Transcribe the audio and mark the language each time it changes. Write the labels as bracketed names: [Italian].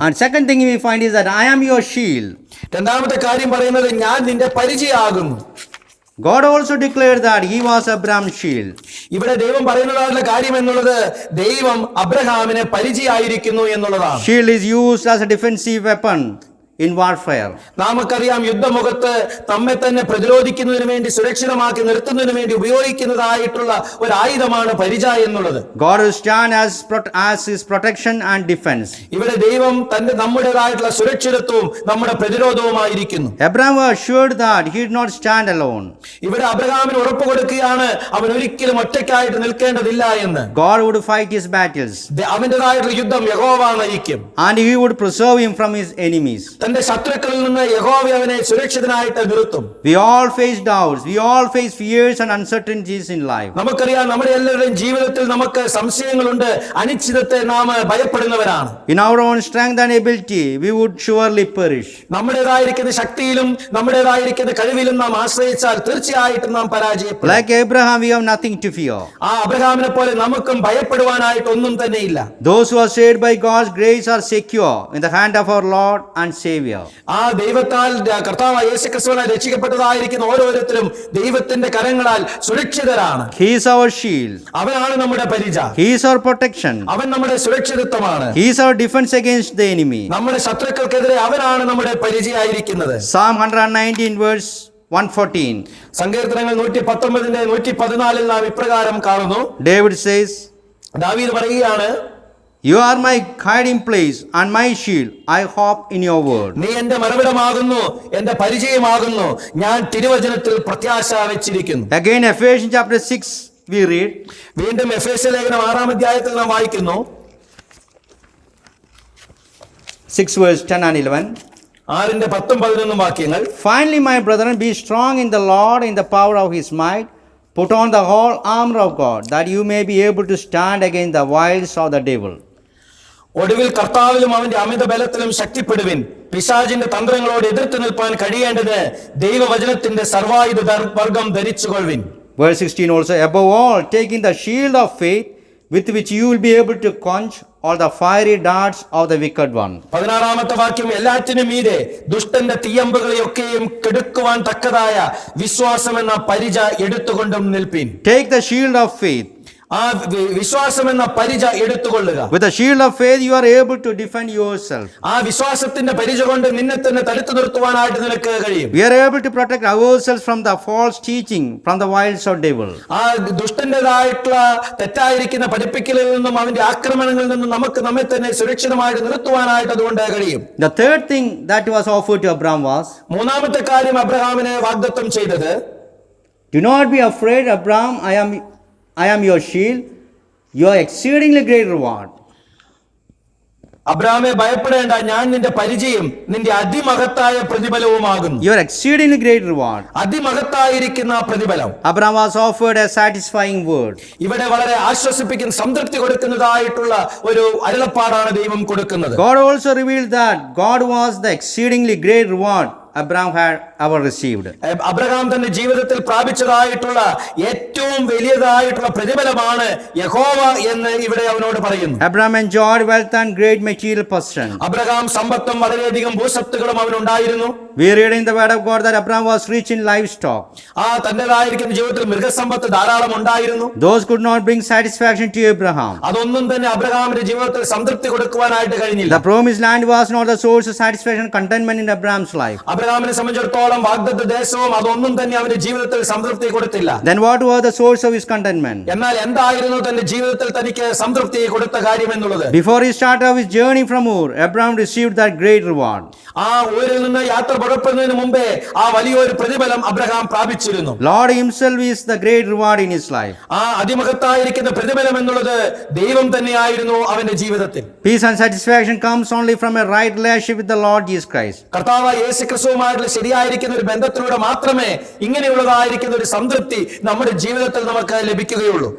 [English] And second thing we find is that I am your shield. [Malayalam] രണ്ടാമത്തെ കാര്യം പറയുന്നത് ഞാൻ നിന്റെ പരിചയമാകുന്നു. [English] God also declared that he was Abraham's shield. [Malayalam] ഇവിടെ ദൈവം പറയുന്നതായിട്ടുള്ള കാര്യം എന്നുള്ളത് ദൈവം അബ്രഹാമിനെ പരിചയമായിരിക്കുന്നു എന്നുള്ളതാണ്. [English] Shield is used as a defensive weapon in warfare. [Malayalam] നമുക്കറിയാം, യുദ്ധമുഖത്ത് നമ്മെ തന്നെ പ്രതിരോധിക്കുന്നതിന് വേണ്ടി, സുരക്ഷിതമാക്കി നിർത്തുന്നതിന് വേണ്ടി ഉപയോഗിക്കുന്നതായിട്ടുള്ള ഒരു ആയുധമാണ് പരിച എന്നുള്ളത്. [English] God will stand as his protection and defense. [Malayalam] ഇവിടെ ദൈവം നമ്മുടേതായിട്ടുള്ള സുരക്ഷിതത്വവും നമ്മുടെ പ്രതിരോധവുമായിരിക്കുന്നു. [English] Abraham was assured that he did not stand alone. [Malayalam] ഇവിടെ അബ്രഹാമിന് ഉറപ്പ് കൊടുക്കുകയാണ്, അവൻ ഒരിക്കലും ഒറ്റയ്ക്കായിട്ട് നിൽക്കേണ്ടതില്ല എന്ന്. [English] God would fight his battles. [Malayalam] അവന്റേതായിട്ടുള്ള യുദ്ധം യഹോവ നയിക്കും. [English] And he would preserve him from his enemies. [Malayalam] തന്റെ ശത്രുക്കളിൽ നിന്ന് യഹോവ അവനെ സുരക്ഷിതനായിട്ട് നിർത്തും. [English] We all face doubts. We all face fears and uncertainties in life. [Malayalam] നമുക്കറിയാം, നമ്മുടെ എല്ലാവരുടെയും ജീവിതത്തിൽ നമുക്ക് സംശയങ്ങളുണ്ട്, അനിശ്ചിതത്തെ നാം ഭയപ്പെടുന്നവരാണ്. [English] In our own strength and ability, we would surely perish. [Malayalam] നമ്മുടേതായിരിക്കുന്ന ശക്തിയിലും നമ്മുടേതായിരിക്കുന്ന കഴിവിലും നാം ആശ്രയിച്ചാൽ തീർച്ചയായിട്ടും നാം പരാജയപ്പെടും. [English] Like Abraham, we have nothing to fear. [Malayalam] ആ അബ്രഹാമിനെ പോലെ നമുക്കും ഭയപ്പെടുവാനായിട്ട് ഒന്നും തന്നെ ഇല്ല. [English] Those who are saved by God's grace are secure in the hand of our Lord and Savior. [Malayalam] ആ ദൈവത്താൽ കർത്താവായ യേശുക്രിസ്തുവിനാൽ രക്ഷിക്കപ്പെട്ടതായിരിക്കുന്ന ഓരോരുത്തരും ദൈവത്തിന്റെ കരങ്ങളാൽ സുരക്ഷിതരാണ്. [English] He is our shield. [Malayalam] അവനാണ് നമ്മുടെ പരിച. [English] He is our protection. [Malayalam] അവൻ നമ്മുടെ സുരക്ഷിതത്വമാണ്. [English] He is our defense against the enemy. [Malayalam] നമ്മുടെ ശത്രുക്കൾക്കെതിരെ അവനാണ് നമ്മുടെ പരിചയായിരിക്കുന്നത്. [English] Psalm 119 verse 114. [Malayalam] സങ്കീർത്തനങ്ങൾ 119:114 നാം ഇപ്രകാരം കാണുന്നു. [English] David says, [Malayalam] ദാവീദ് പറയുകയാണ്, [English] You are my hiding place and my shield. I hope in your word. [Malayalam] നീ എന്റെ മറുപടമാകുന്നു, എന്റെ പരിചയമാകുന്നു. ഞാൻ തിരുവചനത്തിൽ പ്രത്യാശ വെച്ചിരിക്കുന്നു. [English] Again, Ephesians chapter 6, we read. [Malayalam] വീണ്ടും എഫേസ്യ ലേഖനം 6-ാം അധ്യായത്തിൽ നാം വായിക്കുന്നു. [English] 6 verse 10 and 11. [Malayalam] 6-10-11 വാക്യങ്ങൾ. [English] Finally, my brethren, be strong in the Lord, in the power of his might. Put on the whole armor of God, that you may be able to stand against the wiles of the devil. [Malayalam] ഒടുവിൽ കർത്താവിലും അവന്റെ അമിത ബലത്തിലും ശക്തിപ്പെടുവിൻ. പിശാചിന്റെ തന്ത്രങ്ങളോട് എതിർത്ത് നിൽപ്പാൻ കഴിയേണ്ടത് ദൈവവചനത്തിന്റെ സർവായുധ വർഗം ധരിച്ചുകൊള്ളുവിൻ. [English] Verse 16 also, above all, taking the shield of faith, with which you will be able to quench all the fiery darts of the wicked one. [Malayalam] 16-ാമത്തെ വാക്യം, എല്ലാറ്റിനും മീതെ ദുഷ്ടന്റെ തീയമ്പുകളെയൊക്കെയും കെടുക്കുവാൻ തക്കതായ വിശ്വാസം എന്ന പരിച എടുത്തുകൊണ്ടും നിൽപ്പിൻ. [English] Take the shield of faith. [Malayalam] ആ വിശ്വാസം എന്ന പരിച എടുത്തുകൊള്ളുക. [English] With the shield of faith, you are able to defend yourself. [Malayalam] ആ വിശ്വാസത്തിന്റെ പരിച കൊണ്ട് നിന്നെ തന്നെ തടുത്തു നിർത്തുവാനായിട്ട് നിനക്ക് കഴിയും. [English] We are able to protect ourselves from the false teaching, from the wiles of devil. [Malayalam] ആ ദുഷ്ടന്റേതായിട്ടുള്ള തെറ്റായിരിക്കുന്ന പഠിപ്പിക്കലിൽ നിന്നും അവന്റെ ആക്രമണങ്ങളിൽ നിന്നും നമുക്ക് നമ്മെ തന്നെ സുരക്ഷിതമായിട്ട് നിർത്തുവാനായിട്ട് അതുകൊണ്ട് കഴിയും. [English] The third thing that was offered to Abraham was, [Malayalam] മൂന്നാമത്തെ കാര്യം അബ്രഹാമിനെ വാഗ്ദത്തം ചെയ്തത്, [English] do not be afraid, Abraham, I am your shield, your exceedingly great reward. [Malayalam] അബ്രഹാമേ ഭയപ്പെടേണ്ട, ഞാൻ നിന്റെ പരിചയം നിന്റെ അതിമഹത്തായ പ്രതിഫലവുമാകുന്നു. [English] Your exceedingly great reward. [Malayalam] അതിമഹത്തായിരിക്കുന്ന പ്രതിഫലം. [English] Abraham was offered a satisfying word. [Malayalam] ഇവിടെ വളരെ ആശ്വസിപ്പിക്കുന്ന സംതൃപ്തി കൊടുക്കുന്നതായിട്ടുള്ള ഒരു അരുളപ്പാടാണ് ദൈവം കൊടുക്കുന്നത്. [English] God also revealed that God was the exceedingly great reward Abraham had ever received. [Malayalam] Abraham തന്റെ ജീവിതത്തിൽ പ്രാപിച്ചതായിട്ടുള്ള ഏറ്റവും വലിയതായിട്ടുള്ള പ്രതിഫലമാണ് യഹോവ എന്ന് ഇവിടെ അവനോട് പറയുന്നു. [English] Abraham enjoyed wealth and great material possessions. [Malayalam] Abraham സമ്പത്തും വളരെയധികം ഭൂസത്തുകളും അവനുണ്ടായിരുന്നു. [English] We read in the word of God that Abraham was rich in livestock. [Malayalam] ആ തന്റേതായിരിക്കുന്ന ജീവിതത്തിൽ മൃഗസമ്പത്ത് ധാരാളം ഉണ്ടായിരുന്നു. [English] Those could not bring satisfaction to Abraham. [Malayalam] അതൊന്നും തന്നെ അബ്രഹാമിന്റെ ജീവിതത്തിൽ സംതൃപ്തി കൊടുക്കുവാനായിട്ട് കഴിഞ്ഞില്ല. [English] The promised land was not the source of satisfaction and contentment in Abraham's life. [Malayalam] അബ്രഹാമിനെ സംബന്ധിച്ചിടത്തോളം വാഗ്ദത്ത ദേശവും അതൊന്നും തന്നെ അവന്റെ ജീവിതത്തിൽ സംതൃപ്തി കൊടുത്തില്ല. [English] Then what was the source of his contentment? [Malayalam] എന്നാൽ എന്തായിരുന്നു തന്റെ ജീവിതത്തിൽ തനിക്ക് സംതൃപ്തി കൊടുത്ത കാര്യം എന്നുള്ളത്? [English] Before he started off his journey from Ur, Abraham received that great reward. [Malayalam] ആ ഊരിൽ നിന്ന് യാത്ര പുറപ്പെടുന്നതിന് മുമ്പേ ആ വലിയൊരു പ്രതിഫലം Abraham പ്രാപിച്ചിരുന്നു. [English] Lord himself is the great reward in his life. [Malayalam] ആ അതിമഹത്തായിരിക്കുന്ന പ്രതിഫലം എന്നുള്ളത് ദൈവം തന്നെയായിരുന്നു അവന്റെ ജീവിതത്തിൽ. [English] Peace and satisfaction comes only from a right relationship with the Lord Jesus Christ. [Malayalam] കർത്താവായ യേശുക്രിസ്തുവുമായിട്ടുള്ള ശരിയായിരിക്കുന്ന ഒരു ബന്ധത്തിലൂടെ മാത്രമേ ഇങ്ങനെയുള്ളതായിരിക്കുന്ന ഒരു സംതൃപ്തി നമ്മുടെ ജീവിതത്തിൽ നമുക്ക് ലഭിക്കുകയുള്ളൂ.